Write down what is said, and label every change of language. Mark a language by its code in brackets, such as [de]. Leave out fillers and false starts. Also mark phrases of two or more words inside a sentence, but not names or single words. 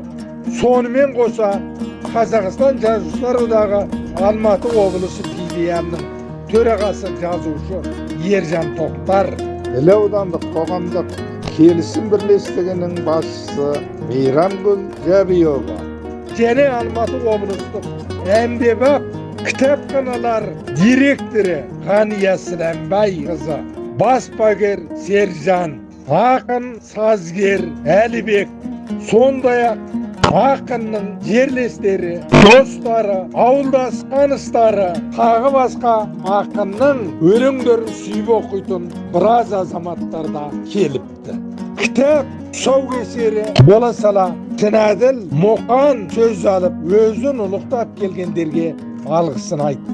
[kk] Сонымен қоса Қазақстан Жазушылар одағы Алматы облысы филиалының төрағасы, жазушы Ержан Тоқтар, Іле аудандық қоғамдық келісім бірлестігінің басшысы Мейрамгүл Жәбиева, және Алматы облыстық әмбебап Kitapxanalar direktori Ganiya Silenbay kızı, basbager Serjan, akın sazger Alibek, sondayak akınның жерлестері, достары, ауылдас таныстары, тағы басқа акынның өлеңдерін сүйіп оқитын біраз азаматтар да келіпті. Кітап тұсаукесері бола сала Шынәділ Мұқан сөз алып, өзін ұлықтап келгендерге алғысын айтты.